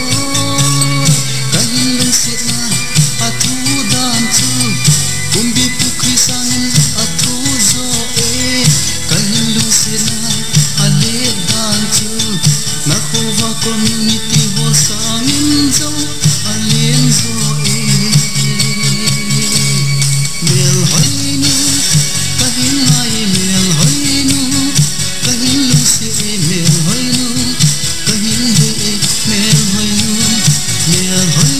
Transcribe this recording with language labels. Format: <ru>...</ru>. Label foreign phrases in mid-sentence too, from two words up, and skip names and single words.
<tcz>kahin lang sila athu dan chu kumbi pukri sangin athu zo kahin lang sila ale dan chu nakova</tcz> <en>community hall</en> <tcz>sangin zo alen zo mel hoinu kahin ai mel hoinu kahin lang sila mel hoinu kahin de mel hoinu mel</tcz>